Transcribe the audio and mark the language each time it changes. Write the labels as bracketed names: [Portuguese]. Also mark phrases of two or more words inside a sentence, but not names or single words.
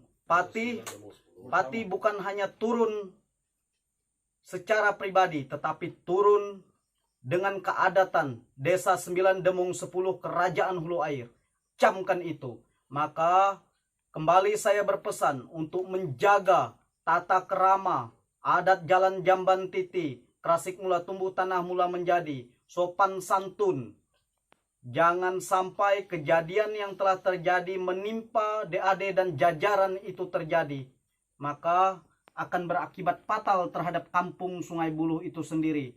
[Indonesian] Patih bukan hanya turun secara pribadi. Tetapi turun dengan keadatan Desa 9 Demung 10 Kerajaan Hulu Air. Camkan itu. Maka kembali saya berpesan untuk menjaga tata kerama, adat jalan jamban titi, kerasik mula tumbuh tanah mula menjadi, sopan santun. Jangan sampai kejadian yang telah terjadi menimpa DAD dan jajaran itu terjadi. Maka akan berakibat fatal terhadap kampung Sungai Buloh itu sendiri.